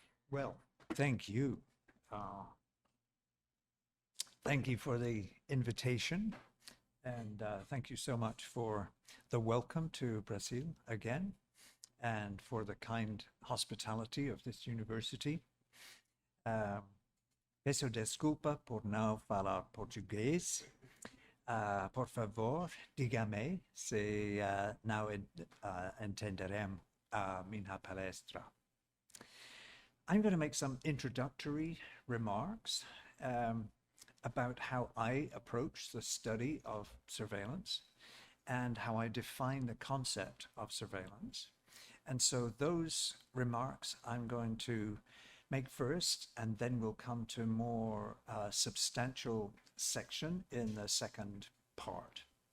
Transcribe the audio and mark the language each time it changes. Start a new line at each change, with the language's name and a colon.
English: Well, thank you. Thank you for the invitation, and thank you so much for the welcome to Brazil again, and for the kind hospitality of this university.
Portuguese: Peço desculpa por não falar português. Por favor, diga-me se não entenderem a minha palestra.
English: I'm going to make some introductory remarks about how I approach the study of surveillance and how I define the concept of surveillance. And so those remarks I'm going to make first, and then we'll come to more substantial section in the second part.